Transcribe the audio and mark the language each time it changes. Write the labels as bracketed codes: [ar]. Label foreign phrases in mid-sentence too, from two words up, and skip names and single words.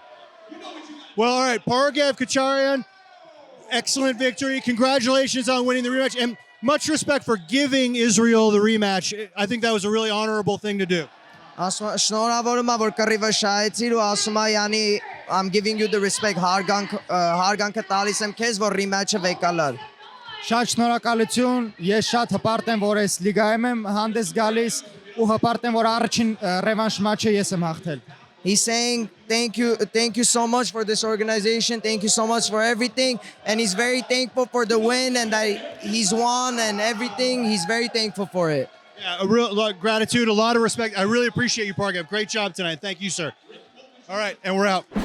[en] Well, all right, Pargev Khachatrian, excellent victory. Congratulations on winning the rematch, and much respect for giving Israel the rematch. I think that was a really honorable thing to do. [hy] Շնորհավորում եմ որ կռիվը շահեցիր ու ասում եմ յանի [en] I'm giving you the respect [hy] հարգանքը տալիս եմ քեզ որ rematch-ը վեկալար Շատ շնորհակալություն ես շատ հպարտ եմ որ այս լիգայում եմ հանդես գալիս ու հպարտ եմ որ առաջին ռևանշ մաչը ես եմ հաղթել [en] He's saying thank you so much for this organization, thank you so much for everything, and he's very thankful for the win and that he's won and everything. He's very thankful for it. Yeah, a real lot of gratitude, a lot of respect. I really appreciate you, Pargev. Great job tonight. Thank you, sir. All right, and we're out.